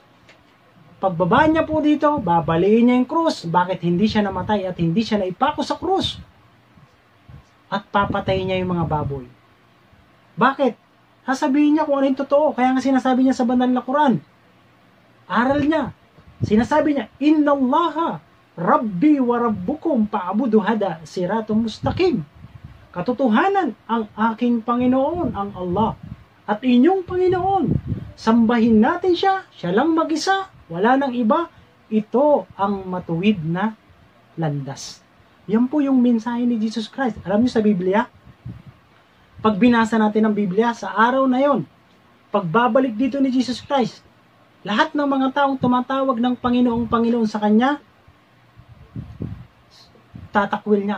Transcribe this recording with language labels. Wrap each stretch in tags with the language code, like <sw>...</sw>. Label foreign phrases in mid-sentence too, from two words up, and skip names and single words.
<tl>Kasi pagbaba niya po dito, babaliin niya yung krus. Bakit hindi siya namatay at hindi siya naipako sa krus? At papatayin niya yung mga baboy. Bakit? Sasabihin niya kung ano yung totoo. Kaya nga sinasabi niya sa banal na Quran. Aral niya. Sinasabi niya,</tl> <ar>إن الله ربي وربكم فاعبدوه هذا صراط مستقيم.</ar> <tl>Katotohanan, ang aking Panginoon, ang Allah, at inyong Panginoon. Sambahin natin siya, siya lang mag-isa, wala nang iba. Ito ang matuwid na landas. Yan po yung mensahe ni Jesus Christ. Alam niyo sa Biblia, pag binasa natin ang Biblia sa araw na yon, pagbabalik dito ni Jesus Christ, lahat ng mga taong tumatawag ng Panginoon sa Kanya, tatakwil niya.</tl>